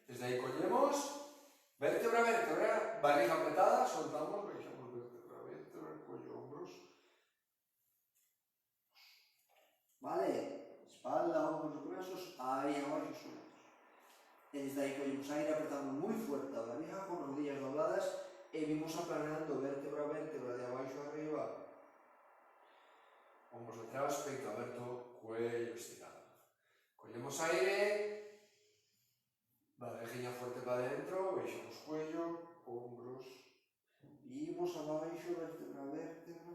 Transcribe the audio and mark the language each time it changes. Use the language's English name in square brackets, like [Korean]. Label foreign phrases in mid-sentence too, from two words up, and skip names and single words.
[Spanish] Desde ahí cogemos, vértebra, vértebra, barriga apretada, soltamos, baixamos vértebra, vértebra, cuello, hombros. Vale, espalda, hombros, brazos, ahí abajo sueltos. Desde ahí cogemos aire, apretamos muy fuerte a la barriga con rodillas dobladas [Galician] e vimos aplanando vértebra a vértebra de abaixo a atrás, peito aberto, [Spanish] cuello estirado. [Galician] Collemos aire, barriguinha fuerte para dentro, baixamos [Spanish] cuello, hombros, [Galician] imos abaixo, vértebra a vértebra.